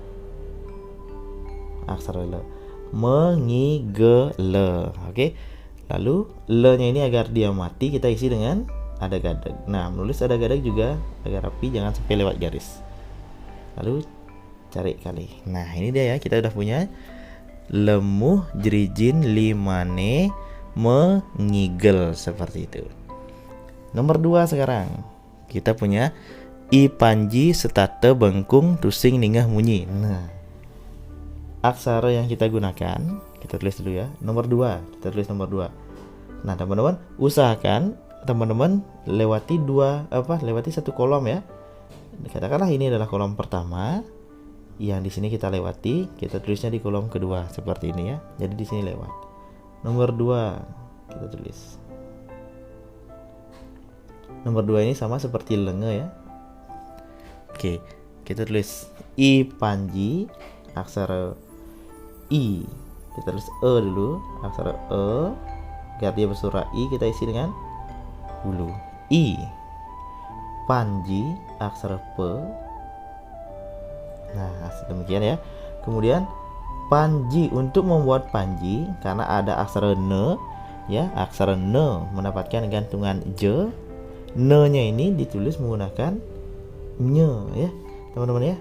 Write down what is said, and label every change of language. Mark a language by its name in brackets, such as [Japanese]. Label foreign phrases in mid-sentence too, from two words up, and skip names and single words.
[Indonesian] Aksara le. Mengigele. Oke. Lalu le-nya ini agar dia mati kita isi dengan ada gadag. Nah, menulis ada gadag juga agar rapi, jangan sampai lewat garis. Lalu cari kali. Nah, ini dia ya, kita udah punya [Balinese] lemuh jerijin limane mengigel [Indonesian] seperti itu. Nomor 2 sekarang. Kita punya [Balinese] i panji setate bengkung tusing ninggah munyi. [Indonesian] Nah, aksara yang kita gunakan, kita tulis dulu ya. Nomor 2, kita tulis nomor 2. Nah, teman-teman usahakan teman-teman lewati satu kolom ya. Katakanlah ini adalah kolom pertama, yang di sini kita lewati, kita tulisnya di kolom kedua seperti ini ya. Jadi di sini lewat. Nomor 2 kita tulis. Nomor 2 ini sama seperti lenge ya. Oke, kita tulis i panji, aksara i, kita tulis dulu, aksara agar dia bersuara i, kita isi dengan ulu, i. Panji, aksara pe. Nah, demikian ya. Kemudian Panji, untuk membuat panji karena ada aksara ne ya, aksara ne mendapatkan gantungan je, ne-nya ini ditulis menggunakan nye ya teman-teman ya.